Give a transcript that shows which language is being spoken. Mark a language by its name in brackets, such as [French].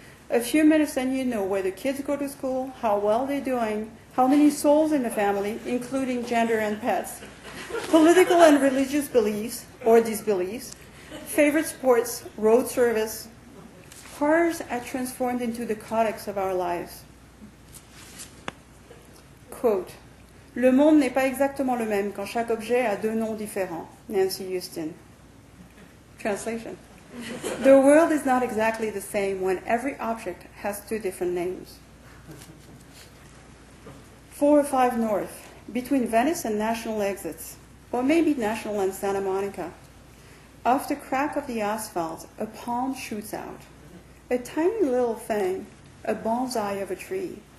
[English] A few minutes and you know where the kids go to school, how well they're doing, how many souls in the family, including gender and pets, political and religious beliefs or disbeliefs, favorite sports, road service. Cars are transformed into the codex of our lives. Quote, [French] Le monde n'est pas exactement le même quand chaque objet a deux noms différents. [English] Nancy Houston. Translation. The world is not exactly the same when every object has two different names. 405 North, between Venice and National exits, or maybe National and Santa Monica. Off the crack of the asphalt, a palm shoots out. A tiny little thing, a bonsai of a tree.